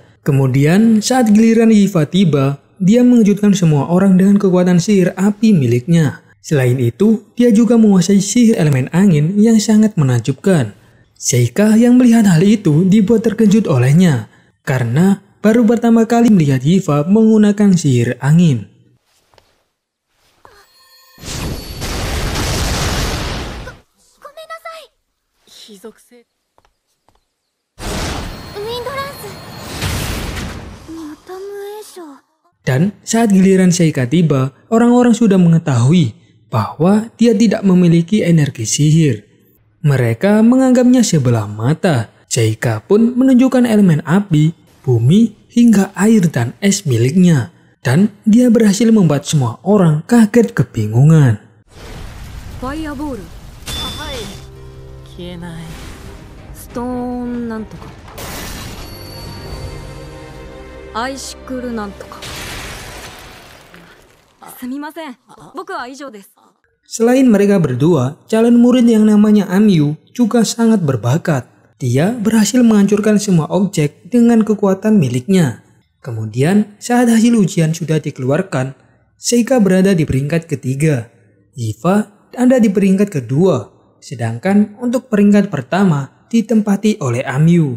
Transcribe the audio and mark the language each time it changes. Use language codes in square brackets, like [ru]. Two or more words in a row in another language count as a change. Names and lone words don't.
[id] Kemudian saat giliran Yifa tiba, dia mengejutkan semua orang dengan kekuatan sihir api miliknya. Selain itu, dia juga menguasai sihir elemen angin yang sangat menakjubkan. Seika yang melihat hal itu dibuat terkejut olehnya, karena baru pertama kali melihat Yifa menggunakan sihir angin. [ja] ごめんなさい。非属性。ウィンドランス。また無影症。 [id] Dan saat giliran Seika tiba, orang-orang sudah mengetahui bahwa dia tidak memiliki energi sihir. Mereka menganggapnya sebelah mata. Seika pun menunjukkan elemen api, bumi, hingga air dan es miliknya. Dan dia berhasil membuat semua orang kaget kebingungan. [ja] ファイアボール、はい。消えない。ストーンなんとか、アイシクルなんとか。すみません、僕は以上です。 [id] Selain mereka berdua, calon murid yang namanya Amyu juga sangat berbakat. Dia berhasil menghancurkan semua objek dengan kekuatan miliknya. Kemudian, saat hasil ujian sudah dikeluarkan, Seika berada di peringkat ketiga. Yifa ada di peringkat kedua, sedangkan untuk peringkat pertama ditempati oleh Amyu.